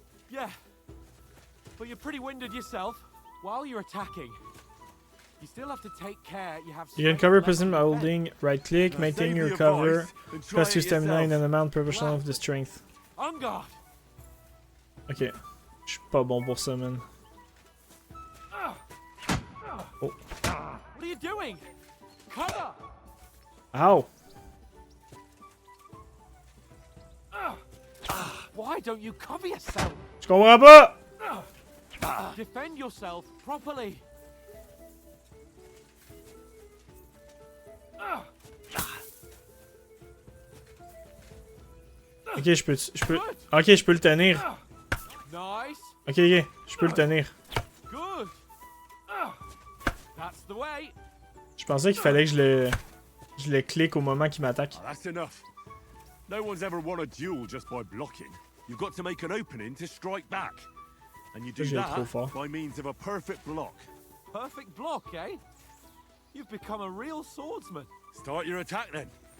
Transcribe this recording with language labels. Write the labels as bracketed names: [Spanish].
[English] Yeah. But you're pretty winded yourself. While you're attacking, you still have to take care you have... You can cover prison by holding right click, maintain your cover, plus your stamina in an amount proportional of the strength. On guard. Ok. [French] Je suis pas bon pour ça, man. [English] Oh. What are you doing? Cover! Ow! Why don't you cover yourself? [French] Je comprends pas! [English] Defend yourself properly. [French] Ok, je peux... Ok, je peux le tenir. [English] Nice. [French] Ok, je peux le tenir. [English] Good. That's the way. [French] Je pensais qu'il fallait que je le clique au moment qu'il m'attaque. [English] That's enough. No one's ever won a duel just by blocking. You've got to make an opening to strike back. And you do that by means of a perfect block. Perfect block, eh? You've become a real swordsman. Start your attack then.